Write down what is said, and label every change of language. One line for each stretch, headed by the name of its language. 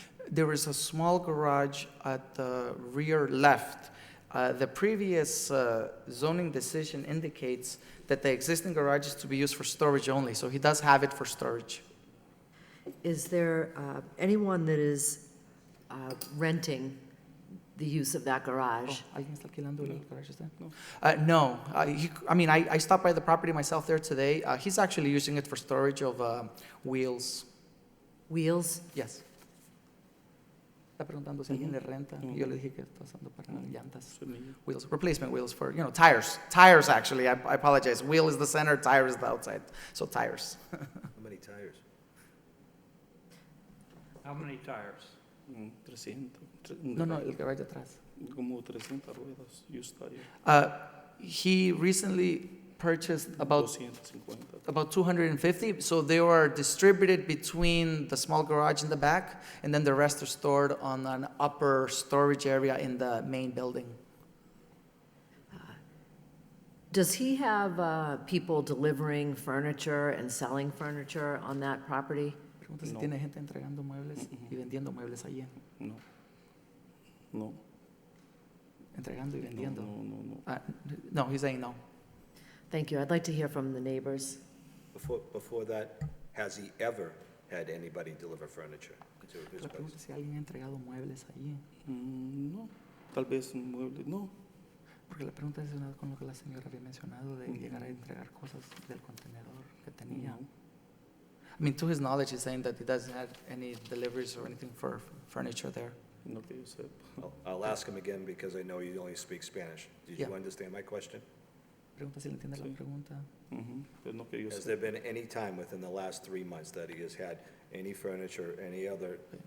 English: There is a small garage at the rear left. The previous zoning decision indicates that the existing garage is to be used for storage only, so he does have it for storage. Is there anyone that is renting the use of that garage?
Spanish: ¿Alguien está alquilando el garage este? No.
English: I stopped by the property myself there today. He's actually using it for storage of wheels. Wheels? Yes.
Spanish: Está preguntando si alguien le renta. Y yo le dije que está usando para llantas.
English: Wheels, replacement wheels for, tires. Tires, actually. I apologize. Wheel is the center, tire is the outside. So tires. How many tires? How many tires? 300.
Spanish: No, el garage de atrás. Como 300 ruedas,
English: used tire. He recently purchased about 250. 250, so they were distributed between the small garage in the back, and then the rest are stored on an upper storage area in the main building. Does he have people delivering furniture and selling furniture on that property?
Spanish: Pregunta si No. tiene gente entregando muebles y vendiendo muebles allí. No. No. Entregando y vendiendo. No.
English: No, he's saying no. Thank you. I'd like to hear from the neighbors. Before that, has he ever had anybody deliver furniture to his
Spanish: La
English: place?
Spanish: pregunta es si alguien ha entregado muebles allí. No. Tal vez un mueble. No. Porque la pregunta es una con lo que la señora había mencionado de llegar a entregar cosas del contenedor que tenía. No.
English: I mean, to his knowledge, he's saying that he doesn't have any deliveries or anything for furniture there.
Spanish: No que yo sepa.
English: I'll ask him again because I know you only speak Spanish. Did you Yeah. understand my question?
Spanish: Pregunta si le entiende la Sí. pregunta. Pero no que yo
English: Has there
Spanish: sepa.
English: been any time within the last 3 months that he has had any furniture, any other